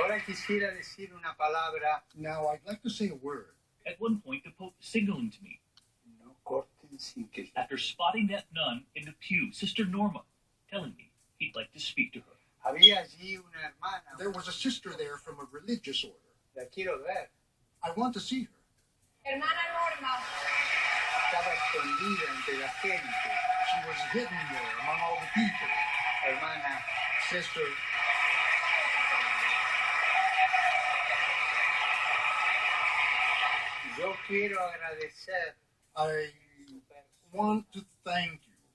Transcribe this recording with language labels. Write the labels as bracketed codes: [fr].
[es] Ahora quisiera decir una palabra. [en] Now I'd like to say a word. At one point, the Pope signaling to me. [es] No corten sin que... [en] After spotting that nun in the pew, Sister Norma, telling me he'd like to speak to her. [es] Había allí una hermana. [en] There was a sister there from a religious order. [es] La quiero ver. [en] I want to see her. [es] Hermana Norma. Estaba escondida entre la gente. [en] She was hidden there among all the people. [es] Hermana. [en] Sister. [es] Yo quiero agradecer. [en] I want to thank you.